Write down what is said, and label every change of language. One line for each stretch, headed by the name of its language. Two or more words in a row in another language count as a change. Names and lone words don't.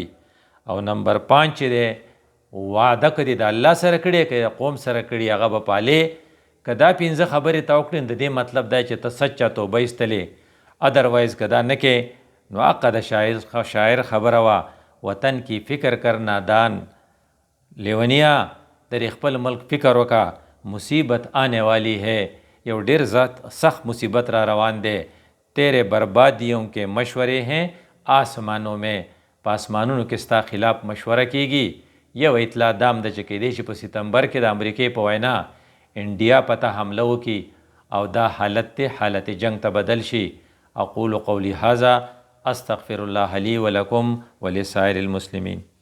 Pashto: او نمبر 5 چې دی وعده کړي د الله سره کړي که د قوم سره کړي هغه به پالې. که دا 5 خبرې ته وکړي د دې مطلب دی چې ته سچا توبه ایستلې، ادروایز که دا نه کې نو حقه د شاعر خبره وه،
Urdu: وطن کی فکر کر نادان،
Pashto: لیونیا در خپل ملک فکر وکا
Urdu: مصیبت آنے والی ہے.
Pashto: یو ډیر سخت مصیبت را روان دی،
Urdu: تیرے بربادیوں کے مشورے ہیں آسمانوں میں،
Pashto: په آسمانونو کې ستا خلاف مشوره کیږي. یو اطلاع دام د چې کېدی شي په ستمبر کې د امریکې په وینا انډیا پته حمله وکړي او دا حالت جنگ ته بدل شي.
Arabic: اقول قولی هذا استغفر الله لي ولكم ولسائر المسلمين.